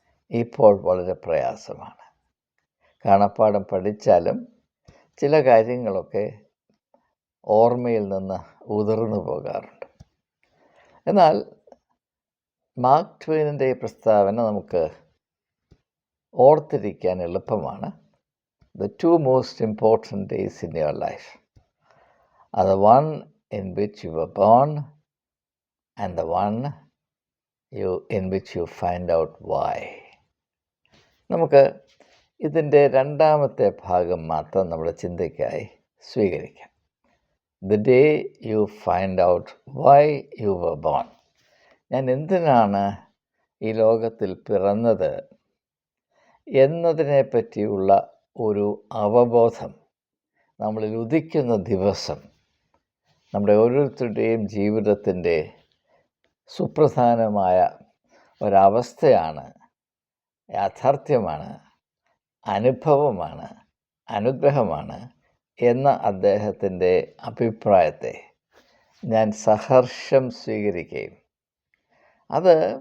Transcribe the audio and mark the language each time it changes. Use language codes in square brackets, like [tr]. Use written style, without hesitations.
[ml] ഇപ്പോൾ വളരെ പ്രയാസമാണ്. കാണാപ്പാഠം പഠിച്ചാലും ചില കാര്യങ്ങളൊക്കെ ഓർമ്മയിൽ നിന്ന് ഉതിർന്നു പോകാറുണ്ട്. എന്നാൽ മാർക്ക് ട്വെയിനിൻ്റെ ഈ പ്രസ്താവന നമുക്ക് ഓർത്തിരിക്കാൻ എളുപ്പമാണ്. [en] The two most important days in your life are the one in which you were born and the one in which you find out why. [ml] നമുക്ക് ഇതിൻ്റെ രണ്ടാമത്തെ ഭാഗം മാത്രം നമ്മുടെ ചിന്തയ്ക്കായി സ്വീകരിക്കാം. [en] The day you find out why you were born. [ml] ഞാൻ എന്തിനാണ് ഈ ലോകത്തിൽ പിറന്നത് എന്നതിനെ പറ്റിയുള്ള ഒരു അവബോധം നമ്മളിൽ ഉദിക്കുന്ന ദിവസം നമ്മുടെ ഓരോരുത്തരുടെയും ജീവിതത്തിൻ്റെ സുപ്രധാനമായ ഒരവസ്ഥയാണ്, യാഥാർത്ഥ്യമാണ്, അനുഭവമാണ്, അനുഗ്രഹമാണ് എന്ന അദ്ദേഹത്തിൻ്റെ അഭിപ്രായത്തെ ഞാൻ സഹർഷം സ്വീകരിക്കുകയും അത്